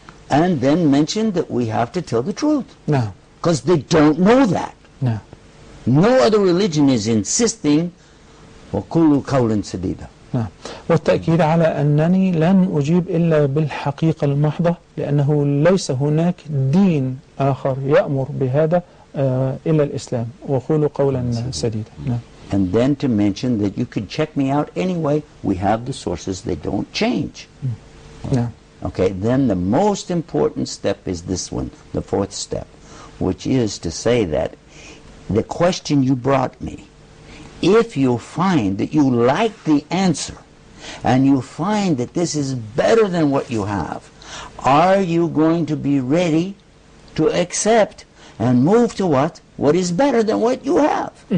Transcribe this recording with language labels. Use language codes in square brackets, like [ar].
[en] And then mention that we have to tell the truth. [ar] نعم. [en] Because they don't know that. [ar] نعم. [en] No other religion is insisting [ar] وكل قول سديدا. نعم. والتأكيد على أنني لن أجيب إلا بالحقيقة المحضة، لأنه ليس هناك دين آخر يأمر بهذا إلا الإسلام، وقولوا قولا سديدا. نعم. [en] And then to mention that you could check me out anyway. We have the sources, they don't change. [ar] نعم. [en] Okay, then the most important step is this one, the fourth step, which is to say that the question you brought me, if you find that you like the answer and you find that this is better than what you have, are you going to be ready to accept and move to what is better than what you have?